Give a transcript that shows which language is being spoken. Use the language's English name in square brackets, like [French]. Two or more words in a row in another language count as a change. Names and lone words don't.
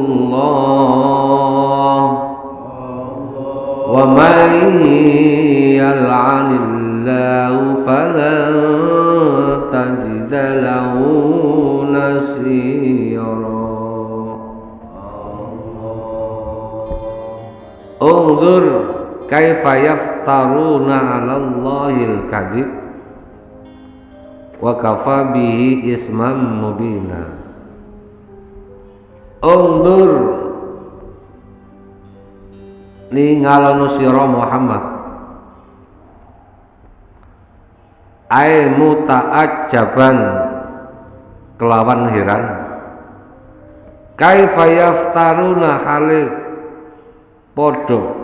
[Arabic] الله ومن يلعن الله فلن تجد له نصيرا انظر كيف يفترون على الله الكذب وكفى به إثما مبينا [Javanese] انظر ningalono sira Muhammad [Arabic] أي متعجبا [Javanese] kelawan heran [Arabic] كيف يفترون [Javanese] hale padha